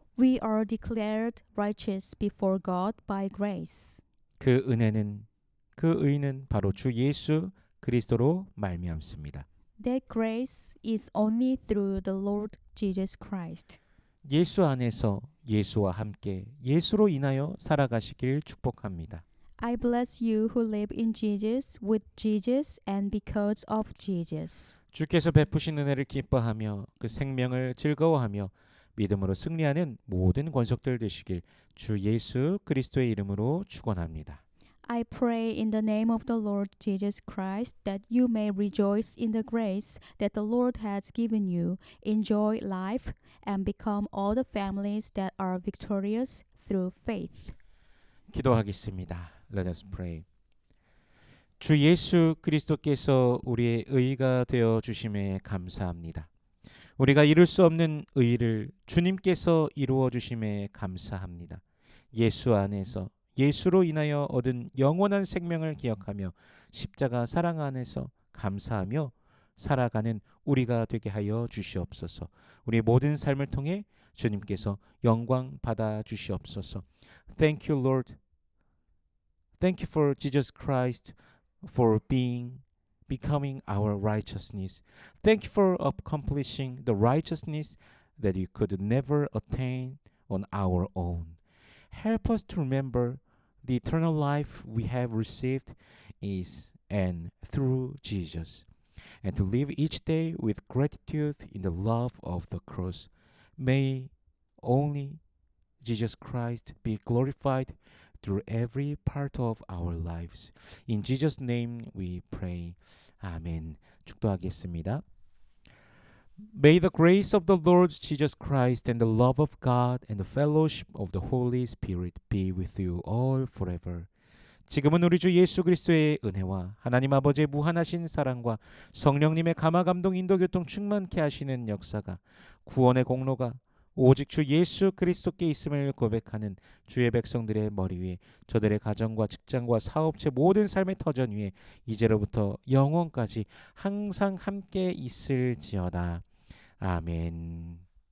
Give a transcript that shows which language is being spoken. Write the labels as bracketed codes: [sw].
[en] We are declared righteous before God by grace. [ko] 그 은혜는 그 의는 바로 주 예수 그리스도로 말미암습니다. [en] That grace is only through the Lord Jesus Christ. [ko] 예수 안에서 예수와 함께 예수로 인하여 살아가시길 축복합니다. [en] I bless you who live in Jesus, with Jesus, and because of Jesus. [ko] 주께서 베푸신 은혜를 기뻐하며 그 생명을 즐거워하며 믿음으로 승리하는 모든 권속들 되시길 주 예수 그리스도의 이름으로 축원합니다. [en] I pray in the name of the Lord Jesus Christ that you may rejoice in the grace that the Lord has given you, enjoy life, and become all the families that are victorious through faith. [ko] 기도하겠습니다. [en] Let us pray. [ko] 주 예수 그리스도께서 우리의 의가 되어 주심에 감사합니다. 우리가 이룰 수 없는 의를 주님께서 이루어 주심에 감사합니다. 예수 안에서 예수로 인하여 얻은 영원한 생명을 기억하며 십자가 사랑 안에서 감사하며 살아가는 우리가 되게 하여 주시옵소서. 우리 모든 삶을 통해 주님께서 영광 받아 주시옵소서. [en] Thank you, Lord. Thank you for Jesus Christ for becoming our righteousness. Thank you for accomplishing the righteousness that you could never attain on our own. Help us to remember the eternal life we have received is and through Jesus, and to live each day with gratitude in the love of the cross. May only Jesus Christ be glorified through every part of our lives. In Jesus' name we pray. [ko] 아멘. 축도하겠습니다. [en] May the grace of the Lord Jesus Christ and the love of God and the fellowship of the Holy Spirit be with you all forever. [ko] 지금은 우리 주 예수 그리스도의 은혜와 하나님 아버지의 무한하신 사랑과 성령님의 감화 감동 인도 교통 충만케 하시는 역사가 구원의 공로가 오직 주 예수 그리스도께 있음을 고백하는 주의 백성들의 머리 위에 저들의 가정과 직장과 사업체 모든 삶의 터전 위에 이제로부터 영원까지 항상 함께 있을지어다. 아멘.